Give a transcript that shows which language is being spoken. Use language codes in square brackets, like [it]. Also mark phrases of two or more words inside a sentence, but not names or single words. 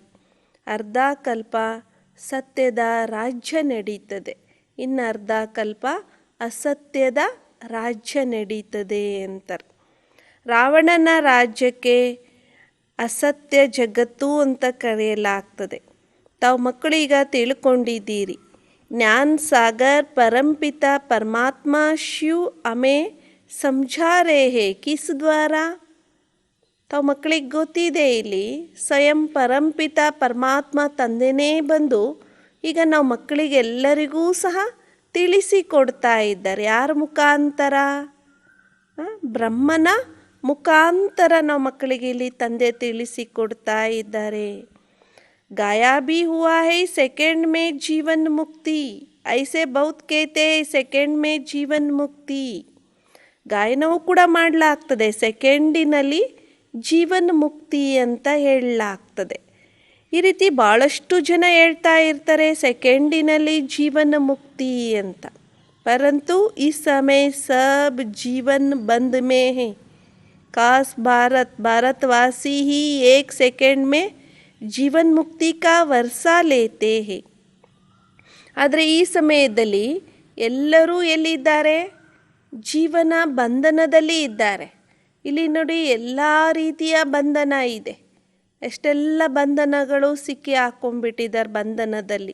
[kn] ಅರ್ಧ ಕಲ್ಪ ಸತ್ಯದ ರಾಜ್ಯ ನಡೀತದೆ, ಇನ್ನು ಅರ್ಧ ಕಲ್ಪ ಅಸತ್ಯದ ರಾಜ್ಯ ನಡೀತದೆ ಅಂತಾರೆ. ರಾವಣನ ರಾಜ್ಯಕ್ಕೆ ಅಸತ್ಯ ಜಗತ್ತು ಅಂತ ಕರೆಯಲಾಗ್ತದೆ. ತಾವು ಮಕ್ಕಳೀಗ ತಿಳ್ಕೊಂಡಿದ್ದೀರಿ, ಜ್ಞಾನ ಸಾಗರ್ ಪರಂಪಿತ ಪರಮಾತ್ಮ ಶಿವ್ [hi] हमें समझा रहे हैं किस द्वारा. [kn] ತಾವು ಮಕ್ಕಳಿಗೆ ಗೊತ್ತಿದೆ, ಇಲ್ಲಿ ಸ್ವಯಂ ಪರಂಪಿತ ಪರಮಾತ್ಮ ತಂದೆನೇ ಬಂದು ಈಗ ನಾವು ಮಕ್ಕಳಿಗೆಲ್ಲರಿಗೂ ಸಹ ತಿಳಿಸಿಕೊಡ್ತಾ ಇದ್ದಾರೆ. ಯಾರ ಮುಖಾಂತರ? ಬ್ರಹ್ಮನ ಮುಖಾಂತರ ನಾವು ಮಕ್ಕಳಿಗೆ ಇಲ್ಲಿ ತಂದೆ ತಿಳಿಸಿಕೊಡ್ತಾ ಇದ್ದಾರೆ. [hi] गाया भी हुआ है सेकंड में जीवन मुक्ति, ऐसे बहुत कहते हैं सेकंड में जीवन मुक्ति. [kn] ಗಾಯನವೂ ಕೂಡ ಮಾಡಲಾಗ್ತದೆ, ಸೆಕೆಂಡಿನಲ್ಲಿ ಜೀವನ್ ಮುಕ್ತಿ ಅಂತ ಹೇಳಲಾಗ್ತದೆ. ಈ ರೀತಿ ಭಾಳಷ್ಟು ಜನ ಹೇಳ್ತಾ ಇರ್ತಾರೆ ಸೆಕೆಂಡಿನಲ್ಲಿ ಜೀವನ ಮುಕ್ತಿ ಅಂತ. ಪರಂತು ಈ ಸಮಯ [hi] सब जीवन बंध में है. खास भारतवासी ही एक सेकंड में जीवन मुक्ति का वर्सा लेते हैं. [kn] ಆದರೆ ಈ ಸಮಯದಲ್ಲಿ ಎಲ್ಲರೂ ಎಲ್ಲಿದ್ದಾರೆ? ಜೀವನ ಬಂಧನದಲ್ಲಿ ಇದ್ದಾರೆ. ಇಲ್ಲಿ ನೋಡಿ, ಎಲ್ಲ ರೀತಿಯ ಬಂಧನ ಇದೆ. ಎಷ್ಟೆಲ್ಲ ಬಂಧನಗಳು ಸಿಕ್ಕಿ ಹಾಕೊಂಡ್ಬಿಟ್ಟಿದ್ದಾರೆ ಬಂಧನದಲ್ಲಿ.